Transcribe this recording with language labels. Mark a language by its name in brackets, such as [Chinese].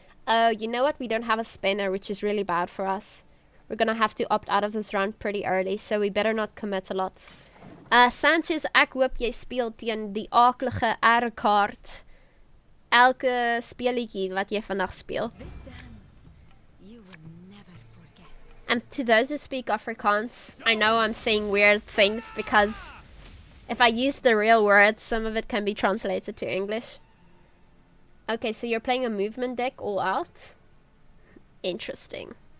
[English] Oh, you know what? We don't have a spinner, which is really bad for us. We're gonna have to opt out of this round pretty early, so we better not commit a lot. [Afrikaans] Sanchez, ek hoop jy speel teen die akelige R-kaart. Elke speelietjie wat jy vandag speel. [English] This dance, you will never forget. And to those who speak Afrikaans, I know I'm saying weird things because if I use the real words, some of it can be translated to English. Okay, so you're playing a movement deck all out? Interesting.